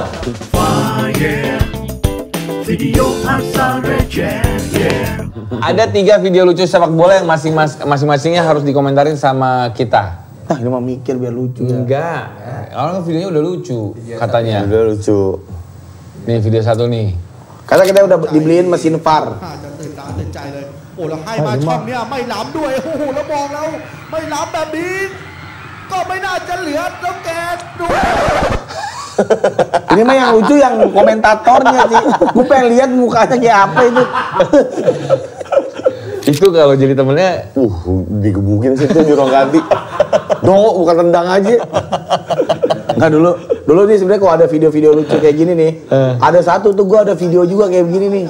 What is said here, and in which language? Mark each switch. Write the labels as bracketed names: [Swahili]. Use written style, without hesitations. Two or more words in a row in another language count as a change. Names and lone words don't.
[Indonesian] Video asal receh. Ada 3 video lucu sepak bola yang masing-masingnya harus dikomentarin sama kita. Ini mah mikir biar lucu ya. Enggak. Kalau videonya udah lucu katanya. Udah lucu. Nih video 1 nih. Karena kita udah dibeliin mesin VAR. [Thai] ตื่นใจเลยโอ้แล้วให้มาช่องเนี้ยไม่ล้ำด้วยโอ้โหแล้วมองแล้วไม่ล้ำแบบนี้ก็ไม่น่าจะเหลือแล้วแกดู [Indonesian] Ini mah yang lucu yang komentatornya sih. Gue pengen lihat mukanya kayak apa itu. Itu kalau jadi temennya, digebukin sih tuh nyuruh ganti. Bukan tendang aja. Nggak dulu nih sebenarnya kalau ada video-video lucu kayak gini nih, ada satu tuh gue ada video juga kayak begini nih.